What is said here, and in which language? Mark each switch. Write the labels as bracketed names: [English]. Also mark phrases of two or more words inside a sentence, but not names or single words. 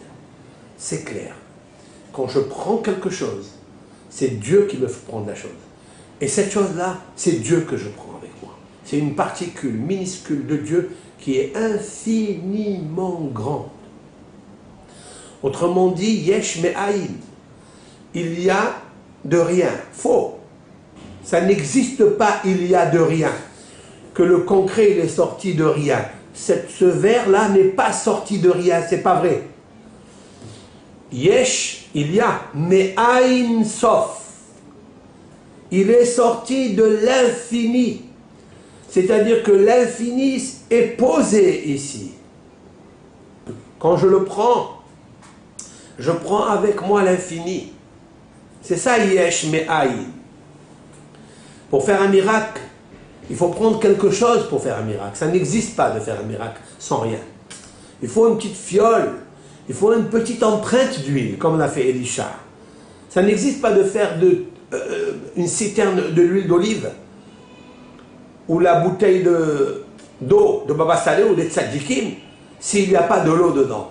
[French] Quand je prends quelque chose, C'est Dieu qui me fait prendre la chose. Et cette chose-là, c'est Dieu que je prends avec moi. C'est une particule minuscule de Dieu qui est infiniment grande. Autrement dit, [Hebrew] יש מאין. [French] Il y a de rien. Faux. Ça n'existe pas, il y a de rien. Que le concret, il est sorti de rien. Ce verre-là n'est pas sorti de rien, c'est pas vrai. Yesh, il y a, [Hebrew] מאין סוף. [French] Il est sorti de l'infini. C'est-à-dire que l'infini est posé ici. Quand je le prends avec moi l'infini. C'est ça, [Hebrew] יש מאין. [French] Pour faire un miracle, il faut prendre quelque chose pour faire un miracle. Ça n'existe pas de faire un miracle sans rien. Il faut une petite fiole, il faut une petite empreinte d'huile, comme l'a fait Elisha. Ça n'existe pas de faire une citerne de l'huile d'olive, ou la bouteille d'eau de Baba Saleh ou des tzadikim, s'il n'y a pas de l'eau dedans.